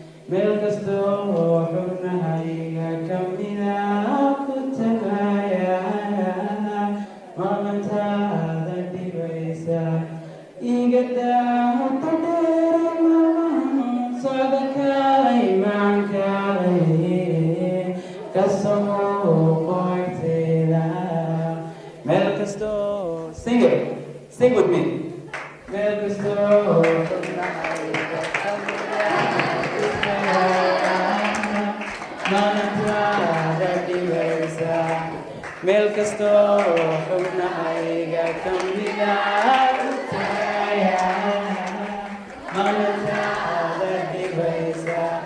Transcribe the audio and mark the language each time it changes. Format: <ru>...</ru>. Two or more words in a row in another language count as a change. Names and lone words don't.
<so>Meel kastoo xubnahayga ka mid ah ku tagaya, maqnaantaada dhibaysa. Iga daa muddo dheer, socda kaalay baan kaalay, ka soo muuqo agtayda. Meel kastoo,</so> <en>sing it, sing with me.</en> <so>Meel kastoo xubnahayga ka mid ah ku tagaya, maqnaantaada dhibaysa. Meel kastoo xubnahayga ka mid ah ku tagaya, maqnaantaada dhibaysa.</so>